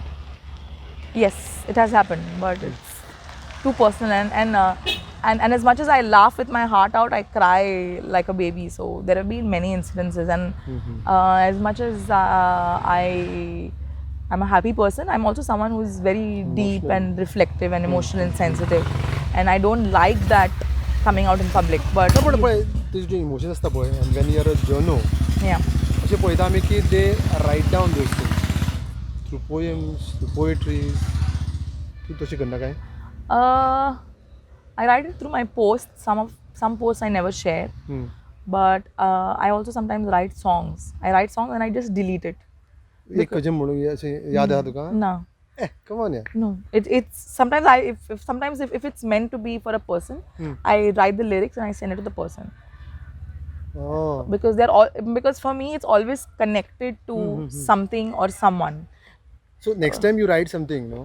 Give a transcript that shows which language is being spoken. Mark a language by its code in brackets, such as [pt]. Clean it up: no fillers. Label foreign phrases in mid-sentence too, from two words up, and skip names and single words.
[en] Yes, it has happened, but it's too personal, and as much as I laugh with my heart out, I cry like a baby. So there have been many incidences, and as much as I'm a happy person, I'm also someone who is very deep and reflective and emotional and sensitive, and I don't like that coming out in public. But No, but [kok] पळय तुजे जे इमोशन्स आसता पळय [en] and when you are a journo yeah, [kok] अशें पळयता आमी की [en] they write down those things through poems, through poetries. [kok] तूं तशें करना काय? [en] I write it through my posts. Some posts I never share, but I also sometimes write songs. I write songs and I just delete it. [kok] एक खंयचें म्हणून अशें याद आहा तुका? [en] No. Come on, yeah. No, it's sometimes if it's meant to be for a person, I write the lyrics and I send it to the person. Oh. Because for me it's always connected to something or someone. So next time you write something, no?